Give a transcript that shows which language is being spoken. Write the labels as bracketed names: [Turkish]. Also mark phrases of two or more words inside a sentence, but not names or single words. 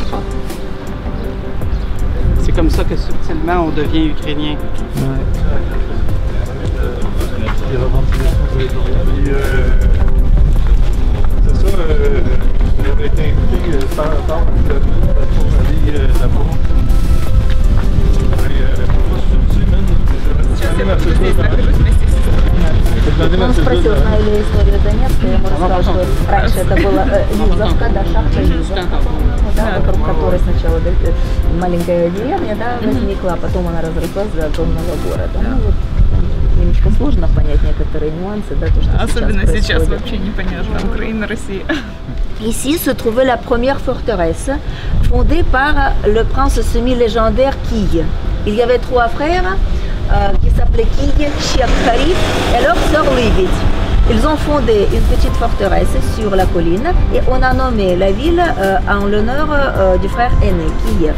[French] C'est comme ça que subtilement on devient ukrainien. Ouais. C'est ça, j'avais été invité par pour aller là-bas. [Russian] Он спросил, знаю ли историю Донецка, я ему рассказал, что раньше это была Лизовка, да, шахта Лиза, да, вокруг которой сначала маленькая деревня, да, возникла, а потом она разрослась до огромного города. Ну, вот, немножко сложно понять некоторые нюансы, да, то, что особенно сейчас вообще непонятно, Украина, Россия. [French] Ici se trouvait la première forteresse fondée par le prince semi-légendaire Kiye. Il y avait trois frères qui s'appelaient Kiye, Chiak Kharif et leur sœur Levit. Ils ont fondé une petite forteresse sur la colline et on a nommé la ville en l'honneur du frère aîné, Kiev.